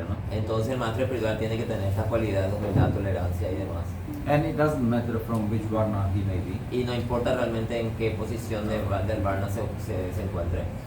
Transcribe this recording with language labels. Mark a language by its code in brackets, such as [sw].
[es] Entonces el maestro espiritual tiene que tener estas cualidades de humildad, tolerancia y demás. [en] And it doesn't matter from which varna he may be. [es] Y no importa realmente en qué posición del varna se encuentre.